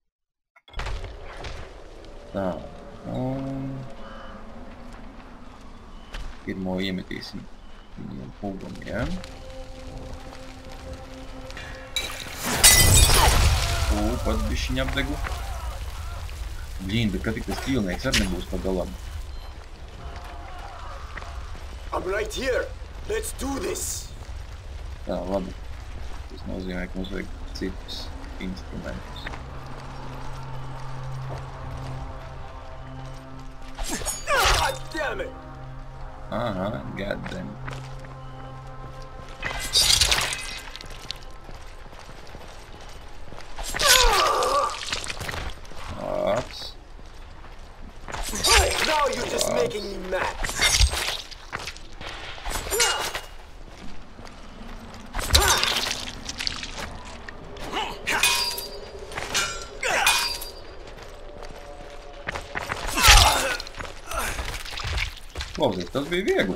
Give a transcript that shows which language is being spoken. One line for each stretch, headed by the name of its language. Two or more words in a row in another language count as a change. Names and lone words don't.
Latvian: Tā, un pirmo iemetīsim viņiem pulgumiem. Pat bišķiņ apdegu. Bļīn, bet kad tik tas ķīlnieks arī nebūs pa galam.
English: I'm right here. Let's do this.
Latvian: Tā, labi. Tas nozīmē, ka mums vajag citus instrumentus.
English: God damn it! Aha, goddamn. Ops. Now you're just making me mad.
Latvian: Klausies, tas bija viegli.